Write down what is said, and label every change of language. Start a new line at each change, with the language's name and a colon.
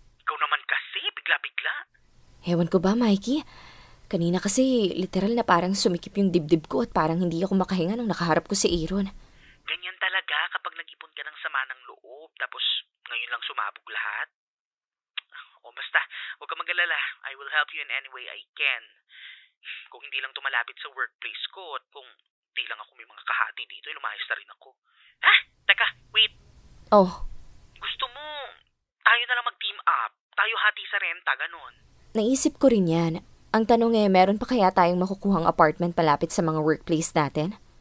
Filipino: Ikaw naman kasi, bigla-bigla. Ewan ko ba, Mikey? Kanina kasi, literal na parang sumikip yung dibdib ko at parang hindi ako makahinga nung nakaharap ko si Aaron. Ganyan talaga kapag nag-ipon ka ng sama ng loob, tapos ngayon lang sumabog lahat. O basta, huwag ka mag-alala.
English: I will help you in any way I can.
Filipino: Kung hindi lang tumalapit sa workplace ko at kung di lang ako may mga kahati dito, lumayas na rin ako. Teka, wait. Oh, Gusto mo, tayo na lang mag-team up. Tayo hati sa renta, ganun. naisip ko rin yan. Ang tanong meron pa kaya tayong makukuhang apartment palapit sa mga workplace natin?